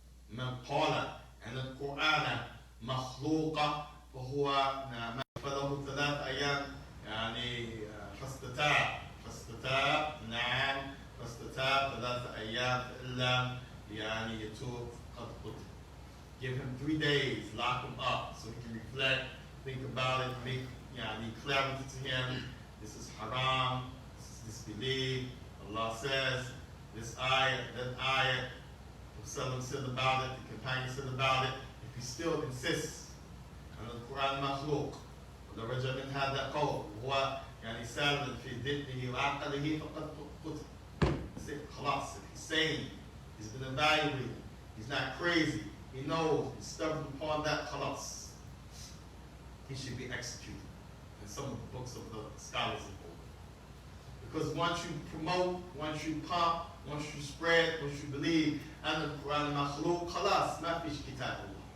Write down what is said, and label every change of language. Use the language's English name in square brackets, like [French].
[Arabic] من قال أن القرآن مخلوق فهو فله 3 أيام يعني فاستتاب نعم فاستتاب 3 أيام فإن لم يعني يتوب قد قتل. [English] Give him 3 days, lock him up so he can reflect, think about it, make clarity to him. This is haram, this is disbelief. Allah says, this ayah, that ayah, Rasulullah said about it, the companion said about it. If he still insists on the Quran makhluq, [Arabic] ولرجع من هذا قول هو يعني سالم في دينه وعقله فقد قتل. [English] خلاص, if he's saying, he's been evaluated, he's not crazy, he knows, he's stubborn upon that, khalas, he should be executed. And some of the books of the scholars have quoted. Because once you promote, once you pump, once you spread, once you believe, and the Quran makhluq, khalas, [Arabic] ma fish kitab Allah.